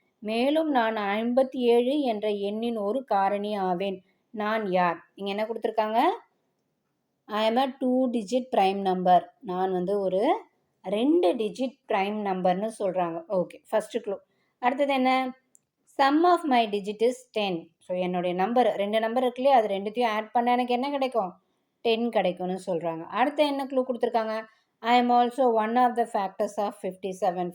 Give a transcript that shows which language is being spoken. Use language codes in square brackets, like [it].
[ta] மேலும் நான் 57 என்ற எண்ணின் ஒரு காரணி ஆவேன். நான் யார்? இங்கே என்ன கொடுத்துருக்காங்க, [en] I am a 2-digit prime number. [ta] நான் வந்து ஒரு 2 டிஜிட் ப்ரைம் நம்பர்னு சொல்கிறாங்க. Okay, first clue. அடுத்தது என்ன, [en] Sum of my digit is 10. [ta] So என்னுடைய நம்பர் 2 நம்பர் இருக்கு இல்லையா, அது ரெண்டுத்தையும் ஆட் பண்ண எனக்கு என்ன கிடைக்கும், 10 கிடைக்கும்னு சொல்கிறாங்க. அடுத்து என்ன க்ளூ கொடுத்துருக்காங்க, [en] I am also one of the factors of 57.